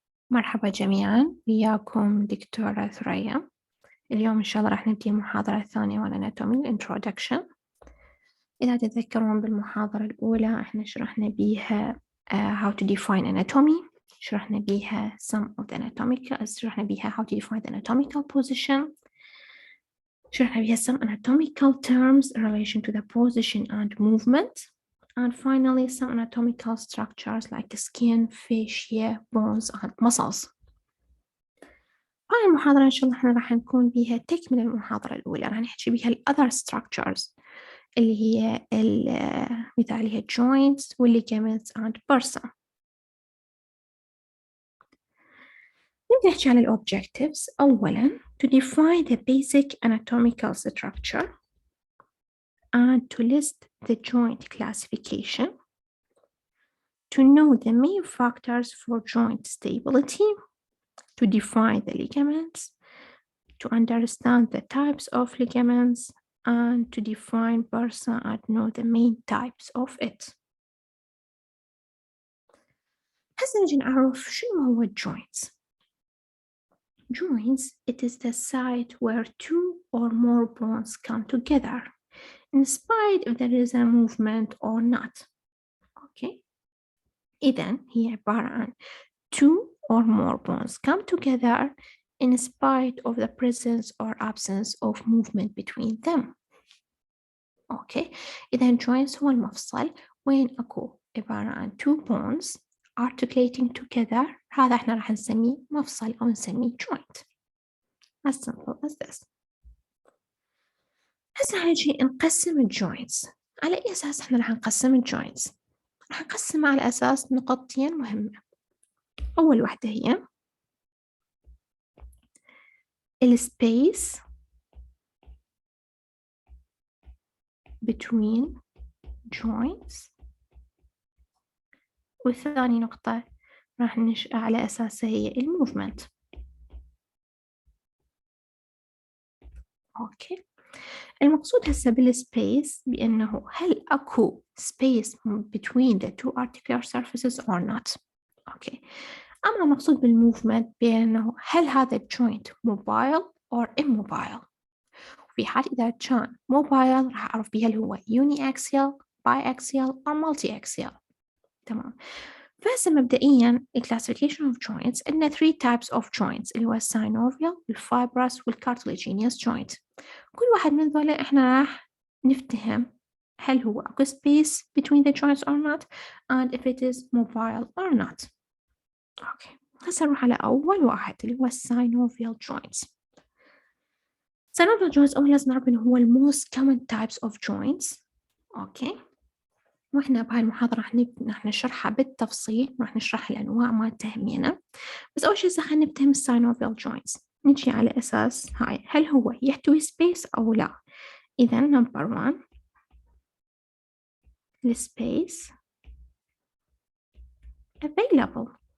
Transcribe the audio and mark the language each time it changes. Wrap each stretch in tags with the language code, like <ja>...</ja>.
<ar>مرحبا جميعا، وياكم دكتورة ثريا. اليوم إن شاء الله راح نبدي المحاضرة الثانية والأناتومي Introduction. إذا تتذكرون بالمحاضرة الأولى إحنا شرحنا بيها</ar> <en>how to define anatomy،</en> <ar>شرحنا بيها شرحنا بيها</ar> <en>how to define the anatomical position،</en> <ar>شرحنا بيها</ar> <en>some anatomical terms in relation to the position and movement. And finally, some anatomical structures like skin, fascia, bones, and muscles.</en> <ar>هاي المحاضرة إن شاء الله إحنا راح نكون بيها تكمل المحاضرة الأولى، راح نحكي بيها ال</ar> <en>other structures</en> <ar>اللي هي مثال هي</ar> <en>joints ligaments and bursa.</en> <ar>نبدأ نحكي على ال objectives. أولاً</ar> <en>to define the basic anatomical structure and to list the joint classification, to know the main factors for joint stability, to define the ligaments, to understand the types of ligaments, and to define bursa and know the main types of it.</en> <ar>هسه نجي نعرف شنو هو joints.</ar> <en>Joints, it is the site where two or more bones come together, in spite if there is a movement or not. Okay.</en> <ar>إذن هي عبارة عن</ar> <en>two or more bones come together in spite of the presence or absence of movement between them. Okay.</en> <ar>إذن joints هو المفصل وين أكو عبارة عن</ar> <en>two bones articulating together.</en> <ar>هذا احنا راح نسميه مفصل أو نسميه joint.</ar> <en>As simple as this.</en> <ar>هسه هنجي نقسم الجوينتس. على أي أساس احنا راح نقسم الجوينتس؟ راح نقسمها على أساس نقطتين مهمة. أول واحدة هي السبيس</ar> <en>between joints،</en> <ar>والثاني نقطة راح ننشأ على أساسها هي الموفمنت.</ar> <en>Okay.</en> <ar>المقصود هسه بالسبيس بأنه هل أكو</ar> <en>space between the two articular surfaces or not. Okay.</en> <ar>أما المقصود بالموفمنت بأنه هل هذا الجوينت</ar> <en>mobile or immobile.</en> <ar>في حال إذا كان</ar> <en>mobile</en> <ar>راح أعرف بها هل هو</ar> <en>uniaxial, biaxial or multiaxial.</en> <ar>تمام. فهسه مبدئيا</ar> <en>classification of joints</en> <ar>عندنا</ar> <en>3 types of joints</en> <ar>اللي هو</ar> <en>الsynovial, الfibrous والcartilaginous joint.</en> <ar>كل واحد من ذولا إحنا راح نفتهم هل هو</ar> <en>أكو space between the joints or not and if it is mobile or not. Okay.</en> <ar>هسه نروح على أول واحد اللي هو synovial joints.</ar> <en>synovial joints</en> <ar>أولا لازم نعرف إنه هو</ar> <en>most common types of joints. Okay.</en> <ar>وإحنا بهاي المحاضرة راح نشرحها بالتفصيل، راح نشرح الأنواع مالتها همينة. بس أول شيء خلينا نفتهم الساينوفيال joints. نجي على أساس هاي هل هو يحتوي space أو لا. إذا number 1 السبيس available.</ar>